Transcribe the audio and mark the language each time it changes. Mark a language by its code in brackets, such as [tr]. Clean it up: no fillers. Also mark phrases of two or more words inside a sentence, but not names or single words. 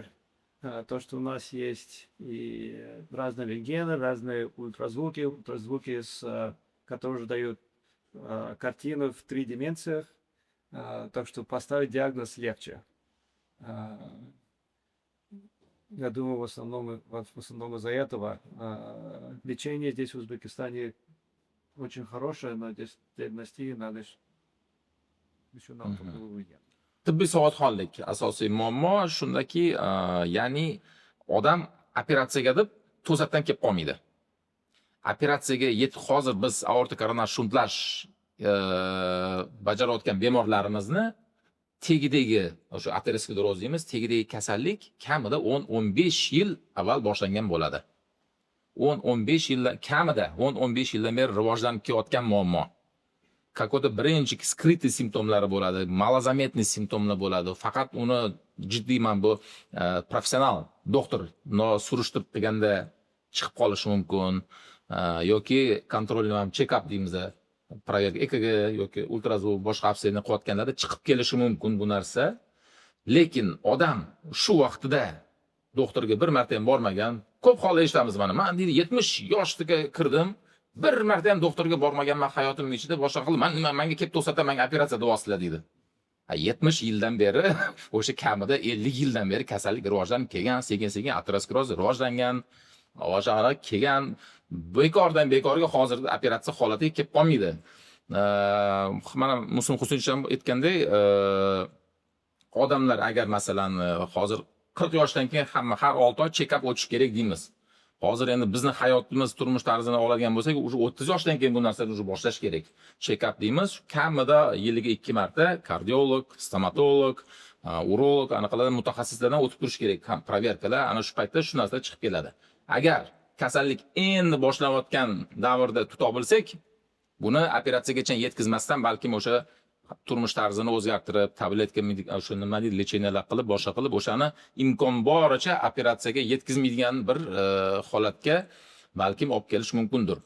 [ru] То, что у нас есть и разные рентгены, разные ультразвуки, которые уже дают картину в 3 дименциях, так что поставить диагноз легче. Я думаю, в основном из-за этого. Лечение здесь, в Узбекистане, очень хорошее, но здесь диагностии надо еще нам выйдет. [uz] Tibbiy savodxonlik asosiy muammo shundaki, ya'ni odam operatsiyaga deb to'satdan kelib qolmaydi. Operatsiyaga hozir biz aorta koronar shuntlash bajarayotgan bemorlarimizni tegidagi o'sha ateroskleroz deymiz, tegidagi kasallik kamida 10-15 yil avval boshlangan bo'ladi. 10-15 yildan kamida 10-15 yildan beri rivojlanib kelayotgan muammo. Какой-то birinchi skrytniy simptomlari bo'ladi, malazametniy simptomlar bo'ladi. Faqat uni jiddiy men bu professional doktor surishtirib qilganda chiqib qolishi mumkin yoki kontrolli check-up deymiz, proverka EKG yoki ultrazvuk boshqa obsediyani qilayotganlarda chiqib kelishi mumkin bu narsa. Lekin odam shu vaqtida doktorga bir marta ham bormagan, ko'p holda eshitamiz mana. Men deydi 70 yoshga kirdim, bir marta ham doktorga bormaganman hayotimning ichida, boshqa qilib menga kelib to'satdan menga operatsiya deyapsizlar deydi. 70 yildan beri, o'sha kamida 50 yildan beri kasallik rivojlanib kelgan, sekin-sekin ateroskleroz rivojlangan, o'shalar kelgan, bekordan bekorga hozir operatsiya holatiga kelib qolmaydi. Mana Muslim Husaynov ham aytgandek, odamlar agar masalan hozir 40 yoshdan keyin hamma har 6 oy check-up o'tish kerak deymiz. Hozir endi bizni hayotimiz, turmush tarzini oladigan bo'lsak, уже 30 yoshdan keyin bu narsani уже boshlash kerak. Check-up deymiz, kamida yiliga 2 marta kardiolog, stomatolog, urolog, anaqalar mutaxassislardan o'tib turish kerak. Ham proverkalar, ana shu paytda shu narsa chiqib keladi. Agar kasallik endi boshlanayotgan davrda tuta bilsak, buni operatsiyagacha yetkazmasdan balkim o'sha turmush tarzini o'zgartirib, tabletka o'sha nima deydi, lecheniyalar qilib, boshqa qilib o'shani imkon boricha operatsiyaga yetkazmaydigan bir holatga balkim olib kelish mumkindir.